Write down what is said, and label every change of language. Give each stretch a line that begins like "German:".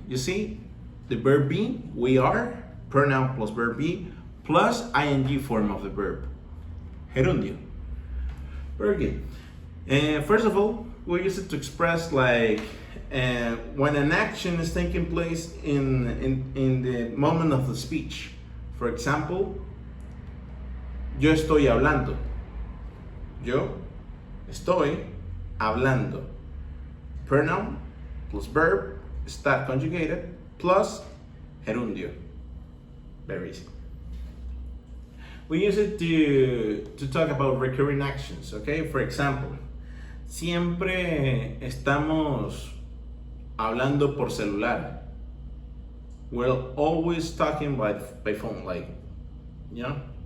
English: You see, the verb be, we are, pronoun plus verb be, plus ing form of the verb, gerundio. Very good. First of all, we use it to express like when an action is taking place in the moment of the speech. For example,
Spanish: yo estoy hablando. Yo estoy hablando.
English: Pronoun plus verb, estar conjugated, plus gerundio. Very easy. We use it to talk about recurring actions, okay? For example,
Spanish: siempre estamos hablando por celular.
English: We're always talking by phone, like, you know?